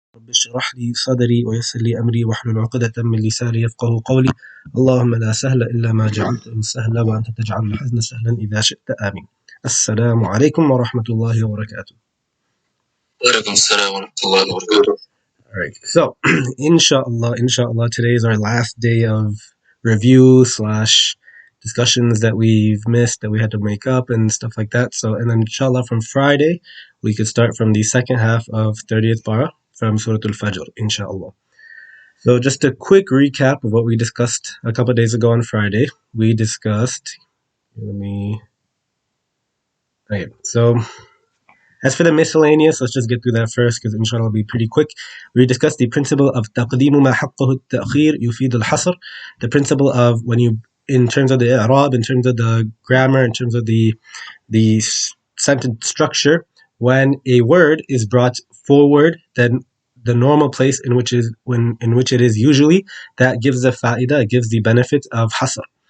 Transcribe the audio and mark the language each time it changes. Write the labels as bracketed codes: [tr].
[ar] رب اشرح لي صدري ويسر لي أمري واحلل عقدة من لساني يفقهوا قولي اللهم لا سهل إلا ما جعلته سهلا وأنت تجعل الحزن سهلا إذا شئت آمين. السلام عليكم ورحمة الله وبركاته. وعليكم السلام ورحمة الله وبركاته. [en] All right, so inshallah, today is our last day of review slash discussions that we've missed, that we had to make up and stuff like that. So, and then inshallah from Friday, we could start from the second half of 30th Para from Surah Al-Fajr, inshallah. So just a quick recap of what we discussed a couple of days ago on Friday. We discussed, as for the miscellaneous, let's just get through that first because inshallah it'll be pretty quick. We discussed the principle of [ar] تقديم ما حقه التأخير يفيد الحصر. [en] The principle of when you, in terms of the i'rab, in terms of the grammar, in terms of the sentence structure, when a word is brought forward, then the normal place in which it is usually, that gives the fa'idah, gives the benefit of hasr.